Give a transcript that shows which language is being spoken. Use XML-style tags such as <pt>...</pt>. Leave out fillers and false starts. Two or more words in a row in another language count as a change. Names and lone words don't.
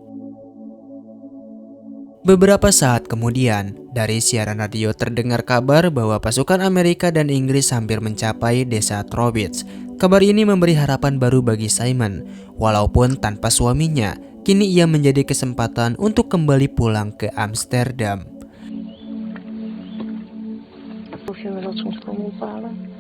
<id>Beberapa saat kemudian, dari siaran radio terdengar kabar bahwa pasukan Amerika dan Inggris hampir mencapai desa Trowitz. Kabar ini memberi harapan baru bagi Simon. Walaupun tanpa suaminya, kini ia menjadi kesempatan untuk kembali pulang ke Amsterdam.</id> <nl>Hoef je me dat soms komen ophalen?</nl>